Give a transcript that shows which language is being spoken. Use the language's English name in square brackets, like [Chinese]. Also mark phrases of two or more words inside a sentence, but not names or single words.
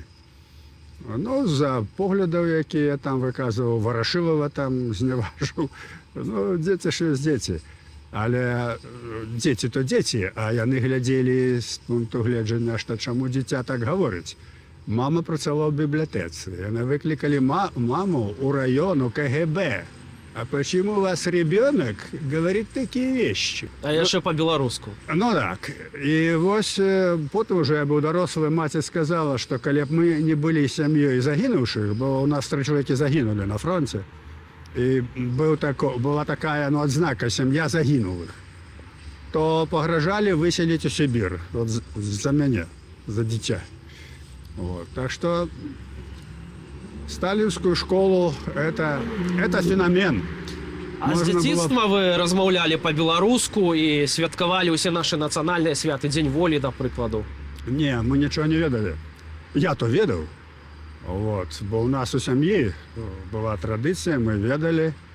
[Belarusian] Ну, за поглядаў, якія я там выказваў, Варашылава там зняважыў. Ну, дзеці ж ёсць дзеці. Але дзеці то дзеці, а яны глядзелі з пункту гледжання, што чаму дзіця так гаворыць. Мама працавала ў бібліятэцы. Яны выклікалі маму ў раён, у КГБ. [Russian] А почему у вас ребенок говорит такие вещи? [Belarusian] А яшчэ па-беларуску. Ну так. І вось потым уже я быў дарослы, маці сказала, што калі б мы не былі сям'ёй загінуўшых, бо у нас 3 чалавекі загінулі на фронте, і была такая адзнака сям'я загінулых, то пагражалі выселіць у Сібір за мяне, за дзіця. Вот. [Russian] Так что сталинскую школу это феномен. [Belarusian] А з дзяцінства вы размаўлялі па-беларуску і святкавалі ўсе нашы нацыянальныя святы, Дзень волі, да прыкладу? Не, мы нічого не ведалі. Я то ведаў. Вот. Бо у нас у сям'і была традыцыя, мы ведалі.